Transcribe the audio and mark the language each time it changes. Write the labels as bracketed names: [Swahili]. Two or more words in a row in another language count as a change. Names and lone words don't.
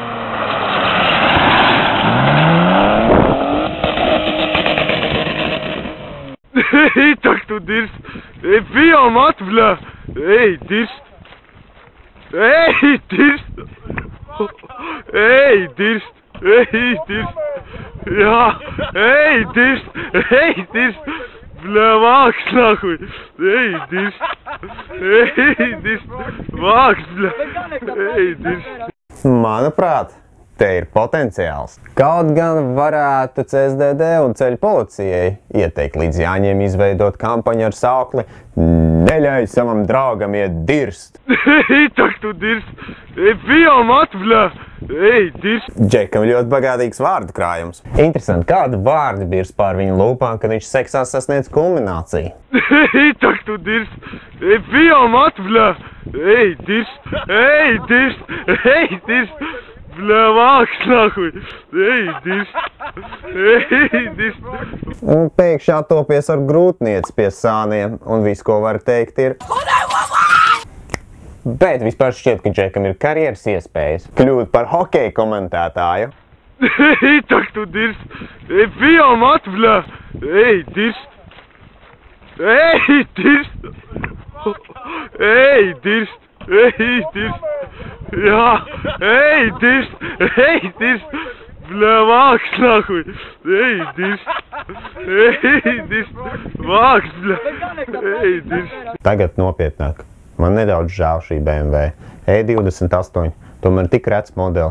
[Latvian] Эй, так tu dirst! Эй, pijām atbļā! Эй, dirst! Эй, dirst! Эй, dirst! Эй, dirst! Jā! Эй, dirst! Эй, dirst! Bļā, māks, nākuj! Ej, dirst! Ej, dirst! Māks, bļā! Ej, dirst! Manuprāt, te ir potenciāls. Kaut gan varētu CSDD un ceļu policijai ieteikt līdz jāņiem izveidot kampaņu ar saukli Neļauj savam draugam iet dirst! Ej, tak tu dirst! Ej, pijām atbļā! Ej, dirst! Džekam ļoti bagātīgs vārdu krājums. Interesanti, kādi vārdi birst pār viņu lūpām, kad viņš seksā sasniedz kulmināciju? Ej, tak tu dirst! Ej, pijām atbļā! Ej, dirst! Ej, dirst! Ej, dirst! Bļā, māks, nākuj! Ej, dirst! Ej, dirst! Un pēkšņi attopies ar grūtnieci pie sāniem, un viss, ko var teikt, ir... Bet vispār šķiet, ka Džekam ir karjeras iespējas kļūt par hokeja komentētāju. Ej, tak tu dirst! Ej, pijām atbļā! Ej, dirst! Ej, dirst! Ej, dirst! Ej, dirst! Jā, ej, dirst, bļā, māks, nahuj, ej, dirst, māks, bļā, ej, dirst. Tagad nopietnāk. Man nedaudz žēl šī BMW E28, tomēr tik rets modelis.